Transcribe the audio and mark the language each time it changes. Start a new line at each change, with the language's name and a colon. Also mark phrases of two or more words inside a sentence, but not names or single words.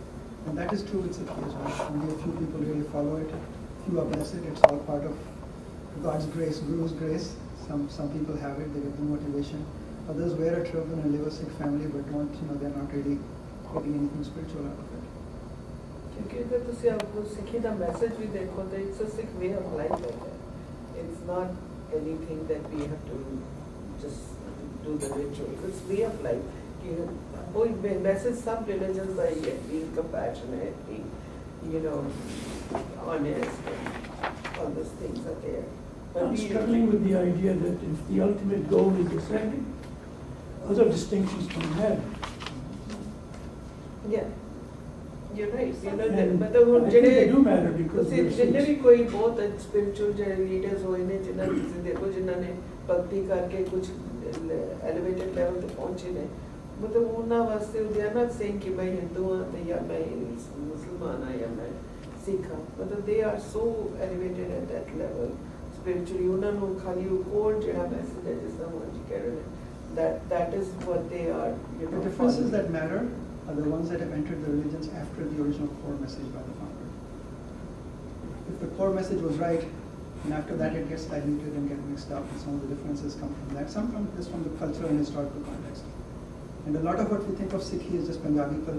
English: And that is true with Sikhi as well. Only a few people really follow it. Few are blessed. It's all part of God's grace, Guru's grace. Some people have it. They get the motivation. Others wear a turban and live a Sikh family, but don't, they're not really getting anything spiritual out of it.
Hindi: क्योंकि अगर तुसी आपको सिखी दा मैसेज भी देखो तो
English: it's a Sikh way of life
Hindi: है.
English: It's not anything that we have to just do the rituals. It's way of life. वो message some religions are being compassionate, being honest, and all those things are there. But I'm struggling with the idea that if the ultimate goal is the second, other distinctions can have. Yeah. You're right. And मतलब I think they do matter because ਤੁਸੀਂ they're
Punjabi: ਜਿੰਨੇ ਵੀ Sikhs. ਕੋਈ ਬਹੁਤ spiritual ਜਿਹੜੇ ਲੀਡਰਸ ਹੋਏ ਨੇ ਜਿਨ੍ਹਾਂ ਤੁਸੀਂ ਦੇਖੋ ਜਿਨ੍ਹਾਂ ਨੇ ਭਗਤੀ ਕਰਕੇ ਕੁਝ
English: elevated level
Punjabi: ਤੇ ਪਹੁੰਚੇ ਨੇ ਮਤਲਬ ਉਹਨਾਂ ਵਾਸਤੇ
English: they are not saying
Punjabi: ਕਿ ਮੈਂ ਹਿੰਦੂ ਹਾਂ ਤੇ ਜਾਂ ਮੈਂ ਮੁਸਲਮਾਨ ਹਾਂ ਜਾਂ ਮੈਂ ਸਿੱਖ ਹਾਂ ਮਤਲਬ
English: they are so elevated at that level spiritually
Punjabi: ਉਹਨਾਂ ਨੂੰ ਖਾਲੀ ਉਹ ਕੋਡ ਜਿਹੜਾ ਮੈਸੇਜ ਹੈ ਜਿਸ ਤਰ੍ਹਾਂ ਮਰਜੀ ਕਹਿ ਰਹੇ ਨੇ
English: that is what they are The differences that matter are the ones that have entered the religions after the original core message by the founder. If the core message was right, and after that it gets diluted and get mixed up, and some of the differences come from that. Some from the cultural and historical context. And a lot of what we think of Sikhi is just Punjabi culture.